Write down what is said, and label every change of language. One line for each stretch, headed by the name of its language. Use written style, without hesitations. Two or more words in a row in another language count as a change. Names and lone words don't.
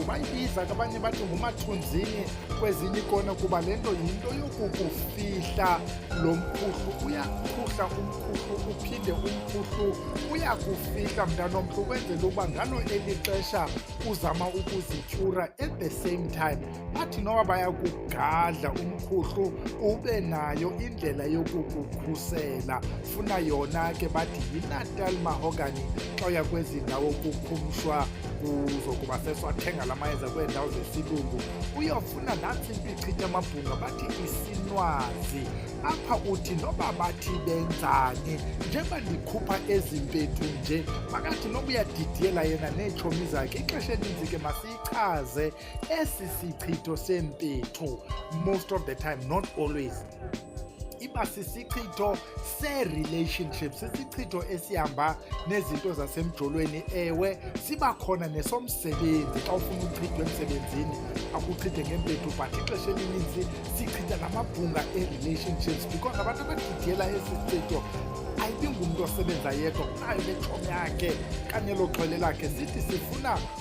Xhosa: Bayibiza ke abanye bathi ngumathunzini kwezinye ikona kuba le nto yinto yokukufihla lo mkhuhlu. Uyakhuhla umkhuhlu uphinde umkhuhlu uyakufihla mntanomhle, ukwenzela uba ngalo eli xesha uzama ukuzityura.
English: At the same time
Xhosa: bathi noba bayakugadla umkhuhlu ube nayo indlela yokukukhusela. Funa yona ke bathi yi-Natal mahogany xa uya kwezi ndawo kukhumshwa kuzo kuba seswathenga la mayeza kweendawo zesilungu. Uyofuna nantsi impichitha amabhunga bathi isinwazi. Apha uthi noba bathi benzani njengoba ndikhupha ezimpethu nje, makathi noba uyadidiyela yena neetshomi zakhe. Ixesha elinzi ke masiyichaze esi sichitho seMpethu.
English: Most of the time, not always,
Xhosa: iba sisichitho se-relationships, sisichitho esihamba nezinto zasemjolweni. Ewe siba khona nesomsebenzi. Xa ufuna uchithwe emsebenzini akuchithe ngeMpethu, but ixesha elininzi sichitha namabhunga e-relationships because abantu abadidiyela esi sichitho ayibi ngumntu osebenza yedwa, unayo netshomi yakhe kanye loxhwele lakhe.